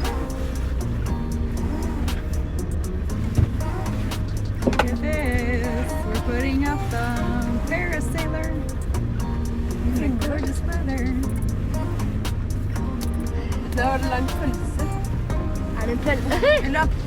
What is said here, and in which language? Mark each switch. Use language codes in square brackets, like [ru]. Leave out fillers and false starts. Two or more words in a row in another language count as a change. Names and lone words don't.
[en] Look at this. We're putting up the parasailer in the gorgeous weather. [no] Det har lang pølse. Er det en pølse? Eller